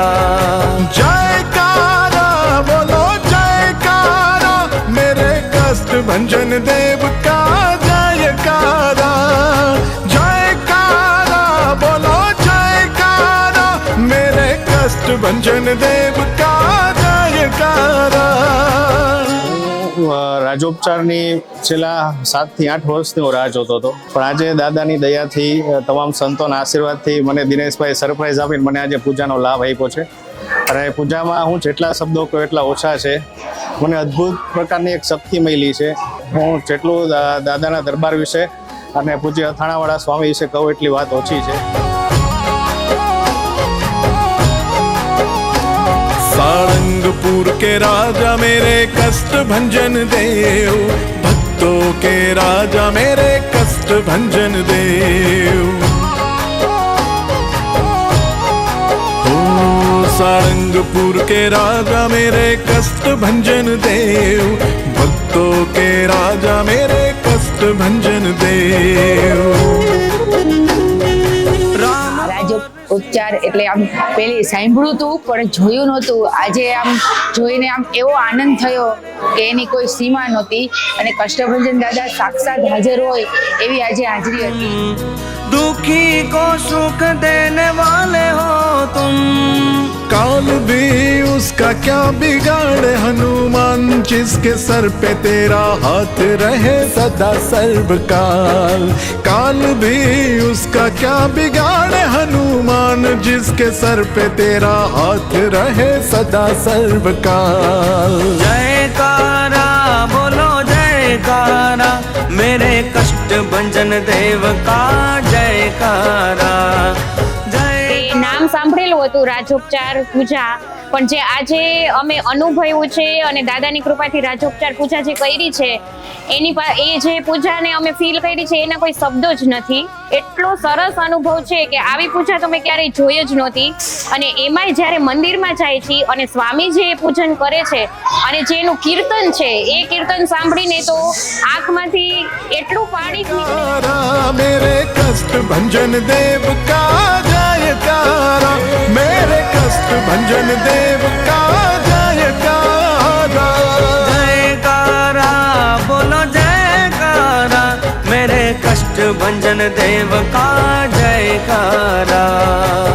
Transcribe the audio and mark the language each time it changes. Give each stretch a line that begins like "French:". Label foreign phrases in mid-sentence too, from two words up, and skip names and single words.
Hindi: जयकारा बोलो जयकारा मेरे कष्ट भंजन देव का जयकारा। जयकारा बोलो जयकारा मेरे कष्ट भंजन देव का जयकारा।
Gujarati: રાજોપચારની છેલ્લા 7 થી 8 વર્ષથી હું રાહ જોતો હતો, પણ આજે દાદાની દયાથી તમામ સંતોના આશીર્વાદથી મને દિનેશભાઈ સરપ્રાઈઝ આપીને મને આજે પૂજાનો લાભ આપ્યો છે। અને પૂજામાં હું જેટલા શબ્દો કહું એટલા ઓછા છે। મને અદ્ભુત પ્રકારની એક શક્તિ મળી છે। હું જેટલું દાદાના દરબાર વિશે અને પૂજ્ય અથાણાવાળા સ્વામી વિશે કહું એટલી વાત ઓછી છે।
Hindi: सारंगपुर के राजा मेरे कष्ट भंजन देव, भक्तों के राजा मेरे कष्ट भंजन देव। ओ सारंगपुर के राजा मेरे कष्ट भंजन देव, भक्तों के राजा मेरे कष्ट भंजन देव।
Gujarati: ઉપચાર એટલે આમ પેલી સાંભળ્યું હતું પણ જોયું નહોતું। આજે આમ જોઈને આમ એવો આનંદ થયો કે એની કોઈ સીમા નહોતી અને કષ્ટભંજન દાદા સાક્ષાત હાજર હોય એવી આજે હાજરી હતી।
Hindi: दुखी को सुख देने वाले हो तुम, काल भी उसका क्या बिगाड़े हनुमान, जिसके सर पे तेरा हाथ रहे सदा सर्वकाल। काल भी उसका क्या बिगाड़े हनुमान, जिसके सर पे तेरा हाथ रहे सदा सर्वकाल। जयकारा बोलो जयकारा मेरे कष्ट भंजन देव का जयकारा।
Gujarati: નામ સાંભળેલું હતું રાજોપચાર પૂજા, પણ જે આજે અમે અનુભવ્યું છે અને દાદાની કૃપાથી રાજોપચાર પૂજા જે કરી છે એ જે પૂજાને અમે ફીલ કરી છે એના કોઈ શબ્દો જ નથી. એટલો સરસ અનુભવ છે કે આવી પૂજા તો મેં ક્યારેય જોઈ જ નહોતી. અને એમાંય જ્યારે મંદિરમાં જાય છે અને સ્વામી જે પૂજન કરે છે અને જે એનું કીર્તન છે એ કીર્તન સાંભળીને તો આંખમાંથી એટલું પાણી નીકળે.
Hindi: मेरे कष्ट भंजन देव का जयकारा, मेरे कष्ट भंजन देव का जयकारा. जयकारा बोलो जयकारा, मेरे कष्ट भंजन देव का जयकारा.